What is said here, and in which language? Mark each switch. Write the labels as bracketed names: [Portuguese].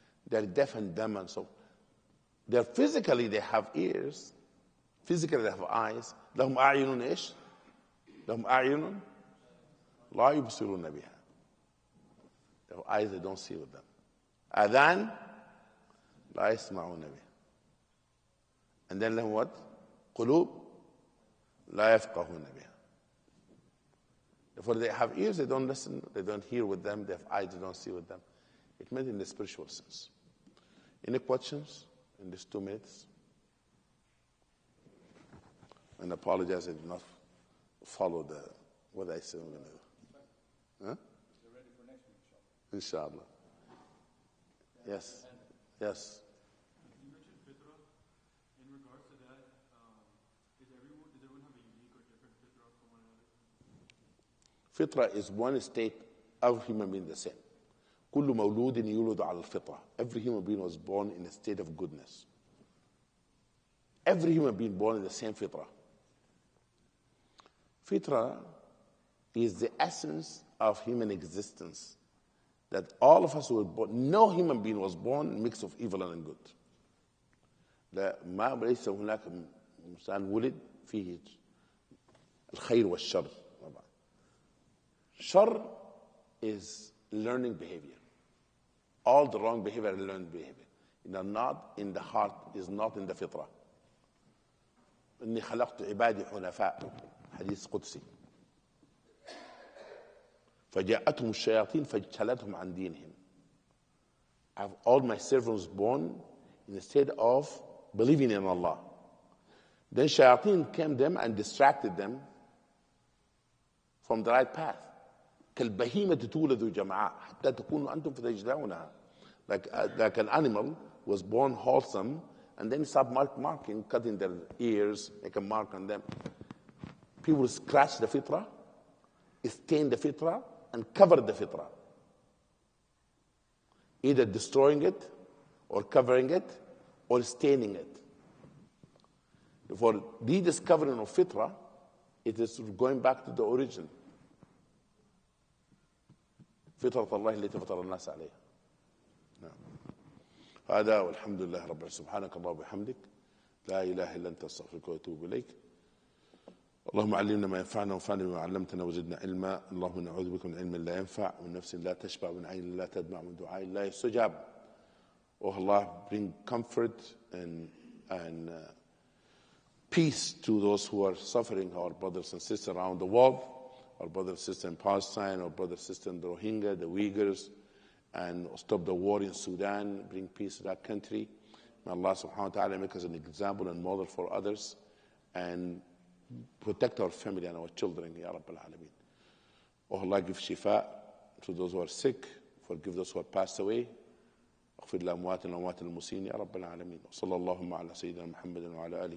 [English] They're deaf and dumb, and so they're physically, they have ears, physically they have eyes. [Arabic] لهم أعين إيش؟ لهم أعين لا يبصرون بها. [English] They have eyes, they don't see with them. [Arabic] آذان لا يسمعون بها. [English] And then لهم what? [Arabic] قلوب لا يفقهون بها. [English] Therefore they have ears, they don't listen, they don't hear with them. They have eyes, they don't see with them. It meant in the spiritual sense. Any questions in these 2 minutes? And apologize, I did not follow what I said. Huh? You're ready for next week, inshallah. Yes. Yes. You mentioned fitra. In regards to that, does everyone have a unique or different fitra from one another? Fitra is one state of human being the same. [Arabic] كل مولود يولد على الفطرة. [English] Every human being was born in a state of goodness. Every human being born in the same fitra. Fitra is the essence of human existence. That all of us were born, no human being was born mix of evil and good. [Arabic] ما ليس هناك إنسان ولد فيه الخير والشر. [English] Shar is learning behavior. All the wrong behavior is learned behavior. Not in the heart, is not in the fitra. [Arabic] إني خلقت عبادي حنفاء. حديث قدسي. فجاءتهم الشياطين فاجتلتهم عن دينهم. [English] I have all my servants born in a state of believing in Allah. Then shayateen came them and distracted them from the right path. كالبهيمة تولد جمعاء حتى تكونوا أنتم فتجدعونها. Like an animal was born wholesome and then start marking, cutting their ears, make a mark on them. People scratch the fitra, stain the fitra, and cover the fitra. Either destroying it, or covering it, or staining it. For the discovering of fitra, it is going back to the origin. [Arabic] فطرة الله التي فطر الناس عليها. هذا والحمد لله رب العالمين. سبحانك اللهم وبحمدك لا إله إلا أنت أستغفرك وأتوب إليك. اللهم علمنا ما ينفعنا وانفعنا بما علمتنا وزدنا علما. اللهم نعوذ بك من علم لا ينفع ومن نفس لا تشبع ومن عين لا تدمع ومن دعاء لا يستجاب. [English] Oh Allah, bring comfort and peace to those who are suffering, our brothers and sisters around the world, our brothers and sisters in Palestine, our brothers and sisters in the Rohingya, the Uyghurs, and stop the war in Sudan, bring peace to that country. May Allah subhanahu wa ta'ala make us an example and model for others, and protect our family and our children, Ya Rabbil Alameen. Oh Allah, give shifa to those who are sick, forgive those who have passed away. [Arabic] اغفر لأمواتنا وأموات المسلمين يا رب العالمين. وصلى اللهم على سيدنا محمد وعلى آله